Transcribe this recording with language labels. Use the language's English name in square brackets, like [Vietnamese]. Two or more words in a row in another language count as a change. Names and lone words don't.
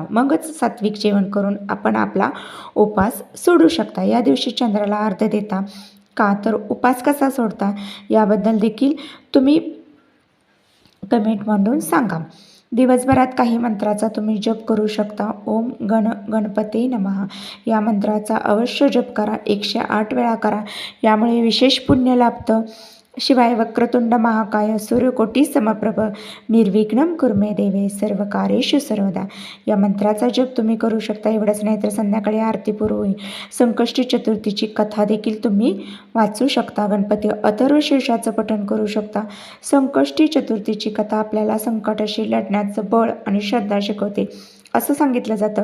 [Marathi] मगच सात्विक जेवण करून आपण आपला उपवास सोडू शकता. या दिवशी चंद्राला अर्घ्य देता का, तर उपवास कसा सोडता याबद्दल देखील तुम्ही कमेंटमधून सांगा. दिवसभरात काही मंत्राचा तुम्ही जप करू शकता. [Sanskrit] ओम गणपते नमः [Marathi] या मंत्राचा अवश्य जप करा. 108 वेळा करा. यामुळे विशेष पुण्य लाभतं. शिवाय [Sanskrit] वक्रतुंड महाकाय सूर्यकोटी समप्रभ निर्विघ्नं कुर्मे देवे सर्व कार्येषु सर्वदा [Marathi] या मंत्राचा जप तुम्ही करू शकता. एवढंच नाही तर संध्याकाळी आरतीपूर्वी संकष्टी चतुर्थीची कथा देखील तुम्ही वाचू शकता. गणपती अथर्वशीर्षाचं पठण करू शकता. संकष्टी चतुर्थीची कथा आपल्याला संकटाशी लढण्याचं बळ आणि श्रद्धा शिकवते असं सांगितलं जातं.